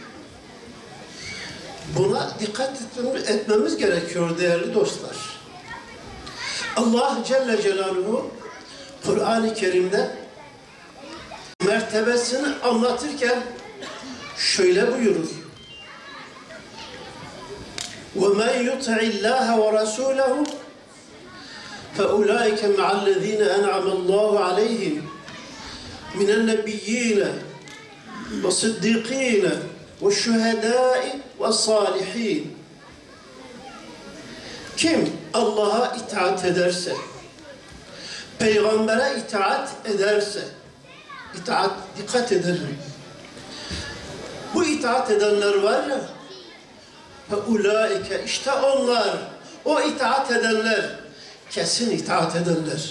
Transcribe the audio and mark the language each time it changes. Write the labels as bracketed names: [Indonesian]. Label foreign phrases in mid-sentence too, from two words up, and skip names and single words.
[Turkish] Buna dikkat etmemiz gerekiyor değerli dostlar. Allah [Arabic] جل جلاله [Turkish] Kur'an-ı Kerim'de mertebesini anlatırken şöyle buyurur. [Arabic] وَمَنْ يُطِعِ اللّٰهَ وَرَسُولَهُ فَأُولَٰئِكَ مَعَ الَّذ۪ينَ أَنْعَمَ اللّٰهُ عَلَيْهِمْ مِنَ النَّبِيِّينَ وَالصِّدِّيقِينَ وَالشُّهَدَاءِ وَالصَّالِحِينَ. [Turkish] Kim Allah'a itaat ederse, peygambere itaat ederse, dikkat edelim. Bu itaat edenler var ya, فَاُولَٰئِكَ işte onlar, o itaat edenler, kesin itaat edenler.